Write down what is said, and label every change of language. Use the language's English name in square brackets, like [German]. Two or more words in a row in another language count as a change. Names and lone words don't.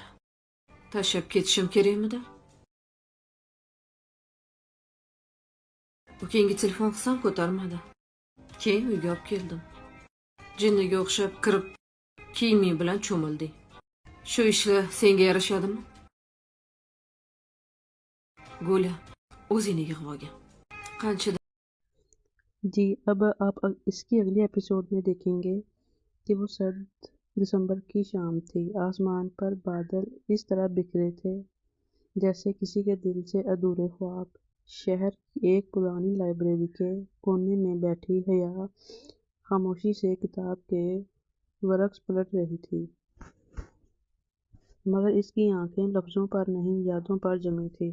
[Uzbek] Tashlab ketishim kerakmidi? Ukangga telefon qilsam ko'tarmadi. Keyin uyga olib keldim. Jinniga o'xshab kirib, kiyiming bilan cho'milding. Shu ishlar senga yarashadimi? Gula, o'zingni yig'ib olgin. Qancha [Hindi] जी अब आप इसकी अगले एपिसोड में देखेंगे कि वो सर्द दिसंबर की शाम थी। आसमान पर बादल इस तरह बिखरे थे जैसे किसी के दिल से अधूरे ख्वाब। शहर की एक पुरानी लाइब्रेरी के कोने में बैठी हया खामोशी से किताब के वर्क्स पलट रही थी, मगर इसकी आंखें लफ्ज़ों पर नहीं, यादों पर जमी थी।